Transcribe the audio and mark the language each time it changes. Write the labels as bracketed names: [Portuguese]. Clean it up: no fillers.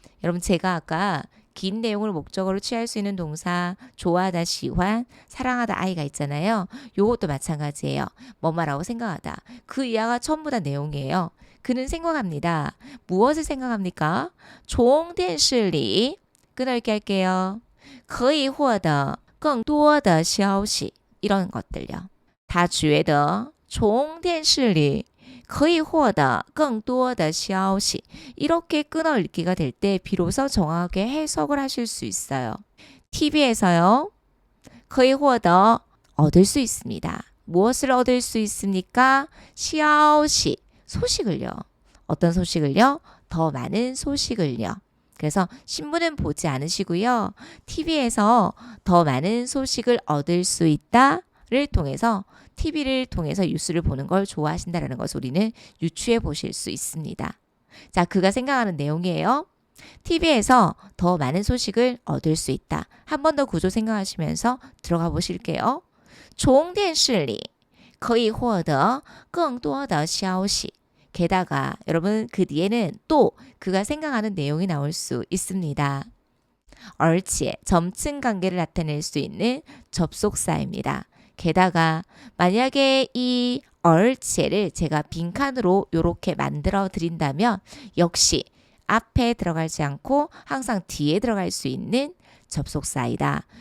[Korean] 여러분 제가 아까 긴 내용을 목적어로 취할 수 있는 동사 좋아하다, 시환, 사랑하다, 아이가 있잖아요. 요것도 마찬가지예요. 뭐뭐라고 생각하다. 그 이하가 전부 다 내용이에요. 그는 생각합니다. 무엇을 생각합니까? [Chinese] 从电视里 [Korean] 끊어읽기 할게요. [Chinese] 可以获得更多的消息 [Korean] 이런 것들요. [Chinese] 他觉得从电视里可以获得更多的消息. [Korean] 이렇게 끊어 읽기가 될 때 비로소 정확하게 해석을 하실 수 있어요. TV에서요. [Chinese] 可以获得 [Korean] 얻을 수 있습니다. 무엇을 얻을 수 있습니까? 消息 소식을요. 어떤 소식을요? 더 많은 소식을요. 그래서 신문은 보지 않으시고요. TV에서 더 많은 소식을 얻을 수 있다를 통해서 TV를 통해서 뉴스를 보는 걸 좋아하신다는 것을 우리는 유추해 보실 수 있습니다. 자, 그가 생각하는 내용이에요. TV에서 더 많은 소식을 얻을 수 있다. 한 번 더 구조 생각하시면서 들어가 보실게요. [Chinese] 从电视里可以获得更多的消息. [Korean] 게다가 여러분 그 뒤에는 또 그가 생각하는 내용이 나올 수 있습니다. 而且 점층 관계를 나타낼 수 있는 접속사입니다. 게다가 만약에 이 而且를 제가 빈칸으로 이렇게 만들어 드린다면 역시 앞에 들어가지 않고 항상 뒤에 들어갈 수 있는 접속사이다.